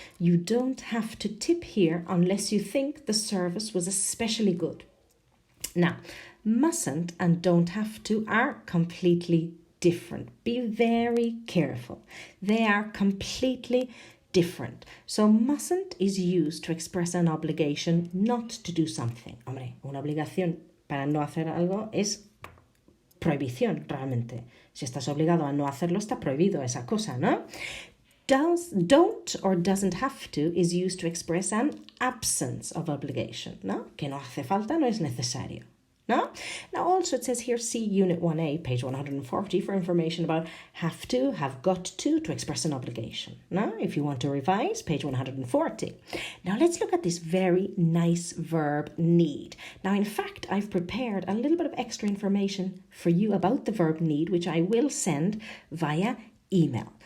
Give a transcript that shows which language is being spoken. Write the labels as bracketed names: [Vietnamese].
[English] You don't have to tip here unless you think the service was especially good. Now, mustn't and don't have to are completely different. Be very careful. They are completely different. So mustn't is used to express an obligation not to do something. [Spanish] Hombre, una obligación para no hacer algo es prohibición, realmente. Si estás obligado a no hacerlo, está prohibido esa cosa, ¿no? [English] Don't or doesn't have to is used to express an absence of obligation, ¿no? [Spanish] Que no hace falta, no es necesario, ¿no? [English] Now also it says here, see Unit 1A, page 140 for information about have to, have got to express an obligation, ¿no? If you want to revise, page 140. Now let's look at this very nice verb need. Now in fact, I've prepared a little bit of extra information for you about the verb need, which I will send via email.